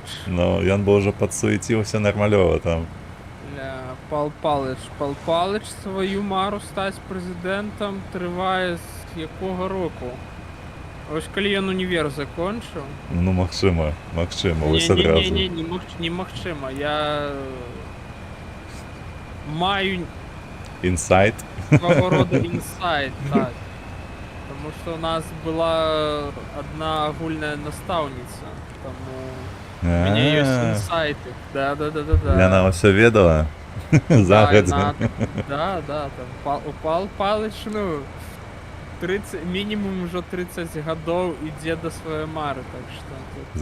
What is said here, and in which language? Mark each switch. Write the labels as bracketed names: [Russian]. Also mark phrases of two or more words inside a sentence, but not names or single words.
[Belarusian] Ну, ён бы ўжо падсуеціўся нармалёва там. Пал Палыч сваю мару стаць прэзідэнтам трывае з якога року? Ось калі ён універ закончыў. Ну, магчыма, вось адразу. Немагчыма. Я маю Інсайт. [Ukrainian] свого рода інсайт, так. [Belarusian] Тому што у нас была адна агульная настаўніца, таму у мяне ёсць інсайты. Да. Яна ўсё ведала загадзя. Да, там Пал Палыч, ну, мінімум ужо 30 гадоў ідзе да сваёй мары, так што тут...